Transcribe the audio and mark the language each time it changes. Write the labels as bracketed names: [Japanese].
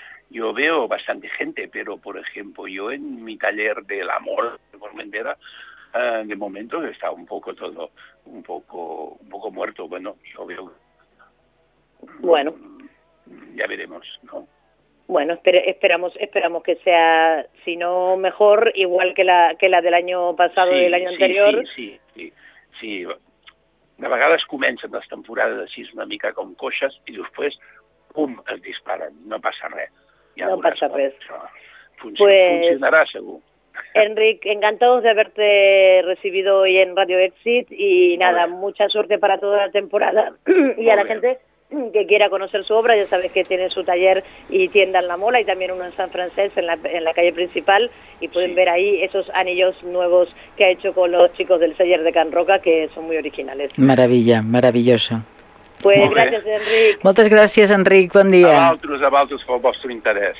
[Spanish] Yo veo bastante gente, pero por ejemplo, yo en mi taller del amor de Formentera, de momento está un poco todo, un poco muerto. Bueno, yo veo. Bueno. Ya veremos, ¿no? Bueno, esperamos que sea, si no mejor, igual que la del año pasado, sí, y el año anterior. Sí. [Catalan] A vegades comencen les temporades així una mica com coixes i després, pum, es disparen. No passa res. No passa res. Funcionarà, segur. [Spanish] Enric, encantados de haberte recibido hoy en Radio Exit y nada, mucha suerte para toda la temporada y a la gente que quiera conocer su obra, ya sabes que tiene su taller y tienda en La Mola y también uno en San Francés, en la calle principal, y pueden ver ahí esos anillos nuevos que ha hecho con los chicos del taller de Can Roca, que son muy originales. Maravilla, maravilloso. Pues gracias, Enric. [Catalan] Moltes gràcies, Enric, bon dia. A vosaltres pel vostre interès.